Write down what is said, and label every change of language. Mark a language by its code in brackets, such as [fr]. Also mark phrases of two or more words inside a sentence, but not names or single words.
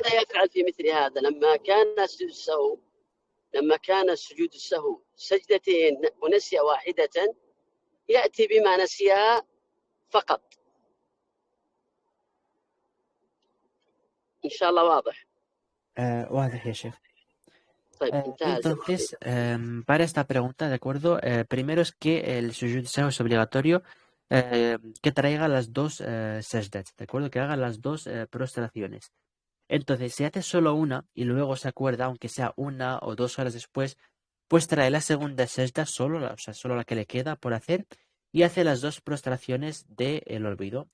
[ar] ماذا يفعل في مثل هذا لما كان سجود السهو سجدتين ونسي واحدة، يأتي بما نسيها فقط. إن شاء الله واضح. واضح يا شيخ. طيب انتهى [es] Entonces, para esta pregunta, ¿de acuerdo? Primero es que el [ar] سجود السهو [es] es obligatorio que traiga las dos sajdats, ¿de acuerdo? Que haga las dos prostraciones. Entonces, si hace solo una y luego se acuerda, aunque sea 1 o 2 horas después, pues trae la segunda sajda, o sea, solo la que le queda por hacer, y hace las dos prostraciones del olvido.